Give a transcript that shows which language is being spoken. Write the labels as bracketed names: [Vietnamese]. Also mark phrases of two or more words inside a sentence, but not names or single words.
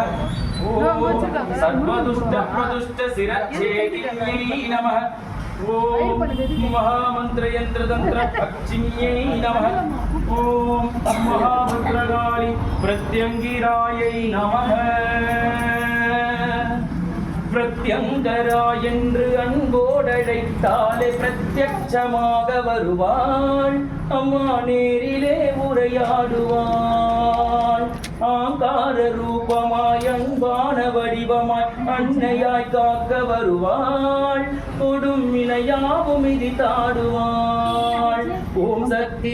[Sanskrit] ओम सर्वदुष्ट प्रदुष्ट शिरच्छेदिन्यै नमः। ओम महामंत्र यंत्र तंत्र अक्षिण्यै नमः। ओम महाभद्रकाली प्रत्यंगिरायै नमः। [Tamil] प्रत्यंगरा என்று அன்போடழைத்தாலே பிரத்யட்சமாக வருவாள் அம்மா நேரிலே உரையாடுவாள் ஆங்கார ரூபமாய் அன்பான வடிவமாய் அன்னையாய் காக்க வருவாள் கொடும் வினையாவும் மிதித்தாடுவாள் ஓம் சக்தி